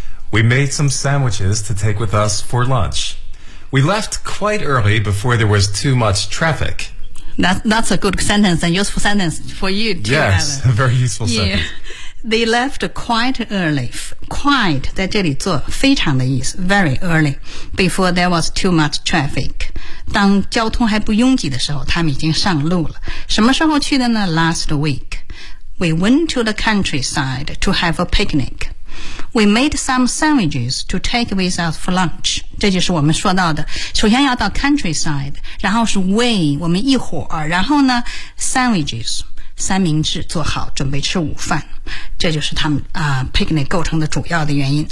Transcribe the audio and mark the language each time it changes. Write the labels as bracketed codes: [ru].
[en] We made some sandwiches to take with us for lunch. We left quite early before there was too much traffic. That's a good sentence, a useful sentence for you too. Yes, a very useful sentence. Yeah. They left quite early. Quite [zh] 在这里做非常的意思， [en] very early before there was too much traffic. [zh] 当交通还不拥挤的时候，他们已经上路了。什么时候去的呢？ [en] Last week. We went to the countryside to have a picnic. We made some sandwiches to take with us for lunch. [zh] 这就是我们说到的，首先要到 countryside， 然后是 we 我们一伙儿，然后呢 sandwiches 三明治做好准备吃午饭，这就是他们picnic 构成的主要的原因。